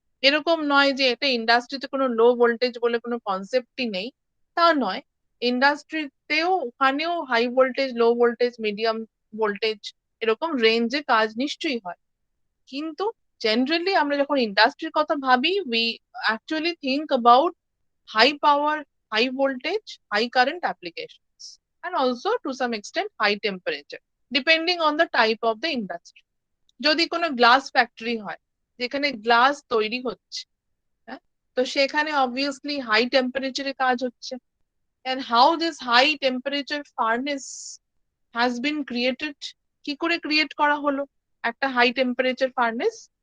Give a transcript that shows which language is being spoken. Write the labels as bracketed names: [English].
[Bangla] এরকম নয় যে এটা ইন্ডাস্ট্রিতে কোনো লো ভোল্টেজ বলে কোনো কনসেপ্টই নেই, তা নয়। ইন্ডাস্ট্রিতেও ওখানেও high voltage, low voltage, medium voltage, এরকম রেঞ্জে কাজ নিশ্চয়ই হয়। কিন্তু জেনারেলি আমরা যখন ইন্ডাস্ট্রির কথা ভাবি, [English] We actually think about high power, high voltage, high current applications, and also to some extent high temperature, depending on the type of the industry. [Bangla] যদি কোনো গ্লাস ফ্যাক্টরি হয় যেখানে গ্লাস তৈরি হচ্ছে, হ্যাঁ, তো সেখানে অবভিয়াসলি হাই টেম্পারেচারে কাজ হচ্ছে। [English] and how this high temperature furnace has been created, [Bangla] কি করে ক্রিয়েট করা হলো একটা হাই টেম্পারেচার ফার্নেস?